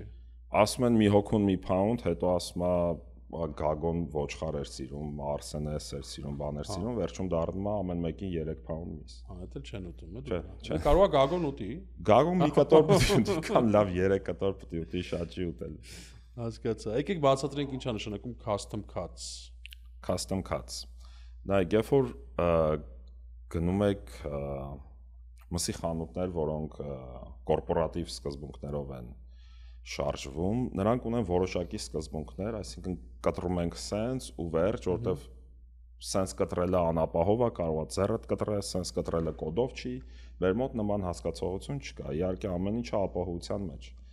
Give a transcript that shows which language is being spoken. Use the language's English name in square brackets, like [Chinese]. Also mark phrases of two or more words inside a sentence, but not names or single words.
[Armenian] Ասում են մի հոգուն մի պաունդ, հետո ասում է Գագոն ոչխար էր սիրում, Արսենը էր սիրում, բաներ սիրում, վերջում դառնում է ամեն մեկին 3 պաունդ միս։ Հա, դա էլ չեն ուտում, չէ։ Կարող է Գագոն ուտի։ Գագոն մի կտոր պիտի կամ լավ 3 կտոր պիտի ուտի, շատ չի ուտել։ Հասկացա։ Եկեք բացատրենք ինչա նշանակում [English] custom cuts։ Custom cuts։ [Armenian] Նայեք, երբ որ գնում եք մսի խանութներ, որոնք կորպորատիվ սկզբունքներով են շարժվում, նրանք ունեն որոշակի սկզբունքներ, այսինքն կտրում ենք սենց ու վերջ, որտեվ սենց կտրելը անապահով է, կարող է ձեռդ կտրել, սենց կտրելը կոդով չի, մեր մոտ նման հասկացողություն չկա, իհարկե ամեն ինչը ապահովության մեջ։